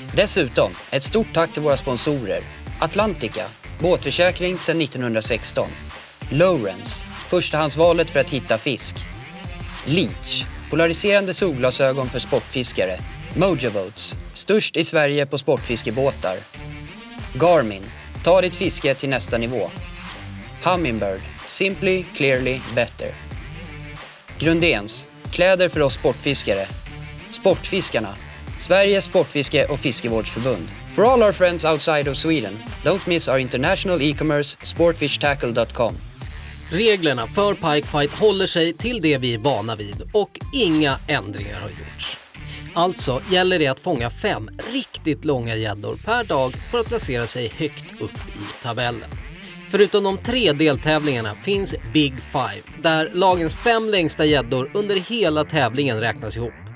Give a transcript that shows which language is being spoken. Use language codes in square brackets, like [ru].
[sv] Dessutom ett stort tack till våra sponsorer. Atlantica, båtförsäkring sedan 1916. Lowrance, förstahandsvalet för att hitta fisk. Leech, polariserande solglasögon för sportfiskare. Mojo Boats, störst i Sverige på sportfiskebåtar. Garmin, ta ditt fiske till nästa nivå. [en] Humminbird, simply, clearly, better. [sv] Grundens, kläder för oss sportfiskare. Sportfiskarna, Sveriges sportfiske- och fiskevårdsförbund. [en] For all our friends outside of Sweden, don't miss our international e-commerce sportfishtackle.com. [sv] Reglerna för Pike Fight håller sig till det vi är vana vid och inga ändringar har gjorts. Alltså gäller det att fånga 5 riktigt långa gäddor per dag för att placera sig högt upp i tabellen. Förutom de 3 deltävlingarna finns Big Five, där lagens 5 längsta gäddor under hela tävlingen räknas ihop.